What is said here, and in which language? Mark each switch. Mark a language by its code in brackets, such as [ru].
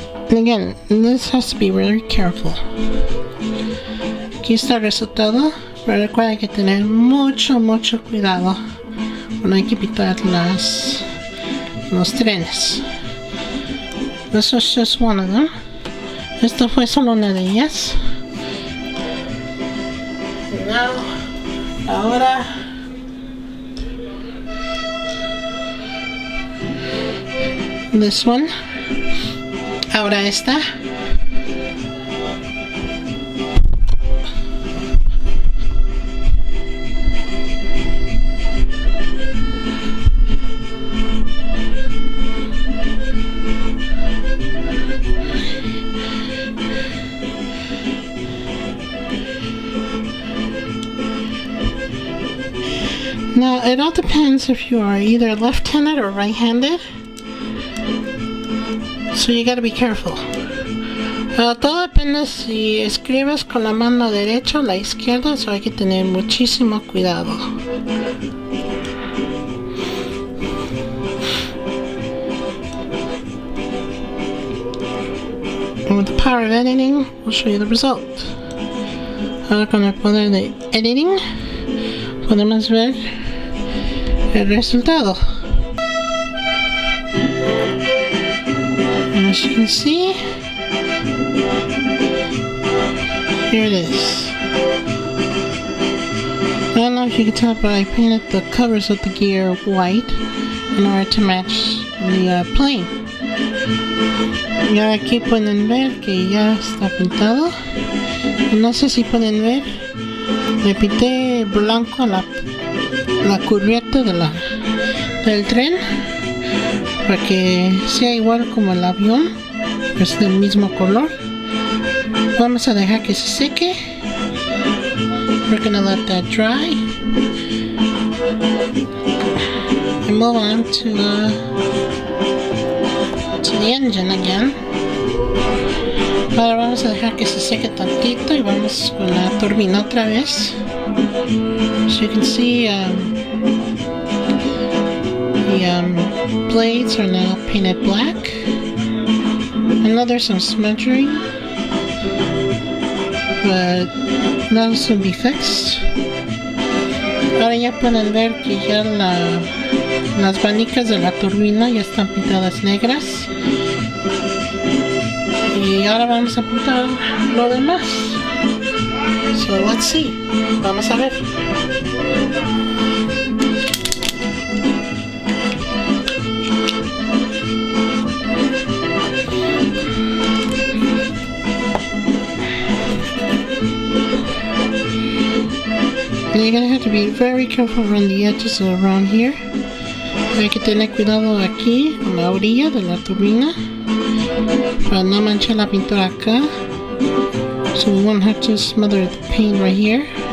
[en] And again, this has to be really careful. [es] Aquí está el resultado, pero recuerda que tener mucho cuidado cuando hay que pintar los trenes. [en] This was just one of them. [es] Esto fue solo una de ellas. [en] Now, ahora this one. [es] Ahora esta. [en] Now, it all depends if you are either left-handed or right-handed. So you gotta be careful. [es] Todo depende si escribes con la mano derecha o la izquierda, so hay que tener muchísimo cuidado. [en] And with the power of editing, we'll show you the result. [es] Ahora con el poder de editing, podemos ver el resultado. [en] And as you can see, here it is. I don't know if you can tell, but I painted the covers of the gear white in order to match the plane. [es] Y ahora aquí pueden ver que ya está pintado. No sé si pueden ver, le pinté blanco la cubierta del tren para que sea igual como el avión, es del mismo color. Vamos a dejar que se seque. [en] We're gonna let that dry and move on to the engine again. [es] Ahora vamos a dejar que se seque tantito y vamos con la turbina otra vez. [en] As you can see, the blades are now painted black. I know there's some smudging, but that'll soon be fixed. [es] Ahora ya pueden ver que ya las vanicas de la turbina ya están pintadas negras. Y ahora vamos a pintar lo demás. [en] So let's see. [es] Vamos a ver. [en] You're gonna have to be very careful around the edges around here. [es] Hay que tener cuidado aquí, en la orilla de la turbina, para no manchar la pintura acá. [en] So we won't have to smother the paint right here.